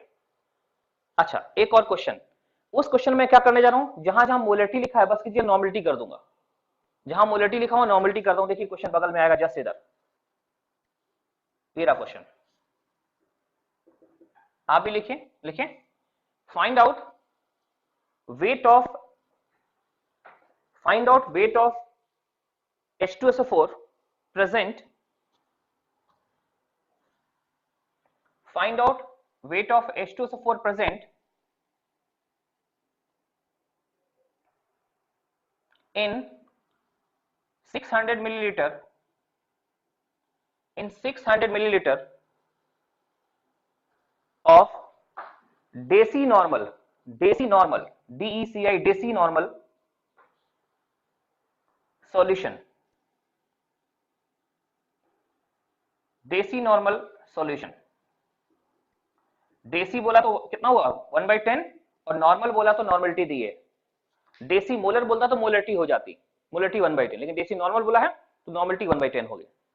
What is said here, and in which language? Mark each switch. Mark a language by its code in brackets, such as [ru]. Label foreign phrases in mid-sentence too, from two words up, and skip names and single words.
[hi] अच्छा एक और क्वेश्चन, उस क्वेश्चन में क्या करने जा रहा हूं, जहां जहां मोलरिटी लिखा है बस कीजिए नॉर्मलिटी कर दूंगा, जहां मोलरिटी लिखा हुआ नॉर्मलिटी कर दूंगा। देखिए क्वेश्चन बगल में आएगा जस्ट इधर, मेरा क्वेश्चन आप भी लिखिए, लिखिए [en] find out weight of find out weight of H2SO4 present, find out weight of H2SO4 present in 600 milliliter, in 600 milliliter of deci normal, deci normal, DECI deci normal solution, deci normal solution. [hi] देसी बोला तो कितना हुआ 1/10, और नॉर्मल बोला तो नॉर्मलिटी दी है, [en] deci molar [hi] बोलता तो मोलरिटी हो जाती, मोलरिटी 1/10, लेकिन [en] deci normal [hi] बोला है तो नॉर्मलिटी 1/10 हो गई।